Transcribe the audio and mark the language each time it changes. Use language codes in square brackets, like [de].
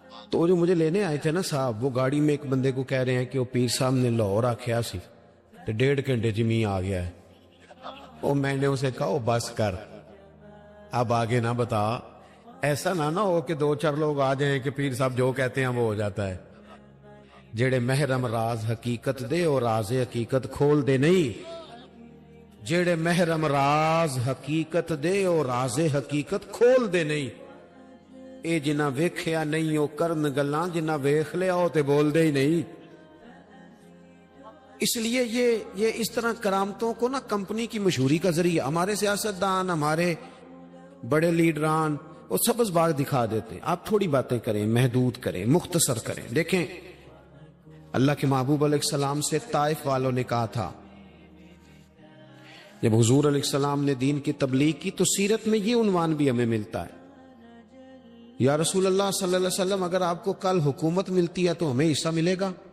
[ur] تو جو مجھے لینے آئے تھے نا صاحب, وہ گاڑی میں ایک بندے کو کہہ رہے ہیں کہ وہ پیر صاحب [pa] نے لاہور آکھیا سی [ur] تو 1.5 گھنٹے جمی آ گیا ہے. اور میں نے اسے کہا بس کر, اب آگے نہ بتا, ایسا نہ ہو کہ 2-4 لوگ آ جائیں کہ پیر صاحب جو کہتے ہیں وہ ہو جاتا ہے. [pa] جڑے محرم راز حقیقت دے اور راز حقیقت کھول دے نہیں, جڑے محرم راز حقیقت دے اور راز حقیقت کھول دے نہیں. اے جنہ ویکھیا نہیں او کرن گلاں, جنہ ویکھ لیا او تے بول دے ہی نہیں. [ur] اس لیے یہ اس طرح کرامتوں کو نا کمپنی کی مشہوری کا ذریعہ, ہمارے سیاستدان, ہمارے بڑے لیڈران وہ سبز باغ دکھا دیتے ہیں. آپ تھوڑی باتیں کریں، محدود کریں، مختصر کریں. دیکھیں اللہ کے محبوب علیہ السلام سے طائف والوں نے کہا تھا جب حضور علیہ السلام نے دین کی تبلیغ کی تو سیرت میں یہ عنوان بھی ہمیں ملتا ہے، یا رسول اللہ صلی اللہ علیہ وسلم اگر آپ کو کل حکومت ملتی ہے تو ہمیں حصہ ملے گا.